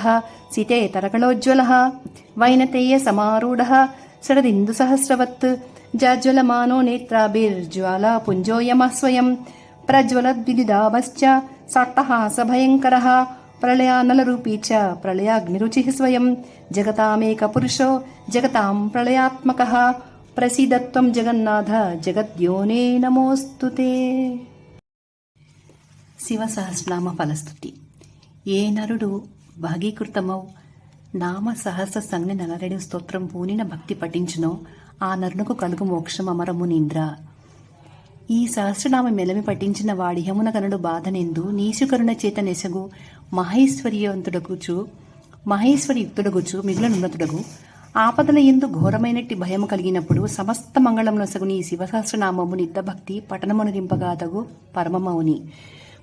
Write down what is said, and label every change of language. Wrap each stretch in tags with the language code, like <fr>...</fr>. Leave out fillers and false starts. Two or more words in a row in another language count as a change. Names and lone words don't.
<sa>सितेतरकलोज्ज्वलः वैनतेयसमारूढः षडदिन्दुसहस्रवत् जाज्वलमानो नेत्राभिर्ज्वालापुञ्जोऽयमः स्वयं प्रज्वलद्विदिदाभश्च साट्टहासभयङ्करः प्रलयानलरूपी च प्रलयाग्निरुचिः स्वयं जगतामेकपुरुषो जगतां प्रलयात्मकः प्रसीदत्वं जगन्नाथ जगद्योने नमोऽस्तुते.</sa> <te>శివసహస్రనామ ఫలస్తుతి. ఏ నరుడు భాగీకృతమౌ నామ సహస్ర సంజ్ఞ నలరెడు స్తోత్రం పూనిన భక్తి పఠించునో ఆ నరునకు కలుగు మోక్షం అమరమునింద్ర. ఈ సహస్రనామ మెలమి పఠించిన వాడి హమున కనుడు బాధనెందు నీశుకరుణ చేత నెసగు మహేశ్వరయుక్తుడగుచు మిగులనున్నతుడగు ఆపదల ఎందు ఘోరమైనట్టి భయము కలిగినప్పుడు సమస్త మంగళం నొసగు నీ శివసహస్రనామము నిత్య భక్తి పఠనమునరింపగాదగు పరమమౌని.</te>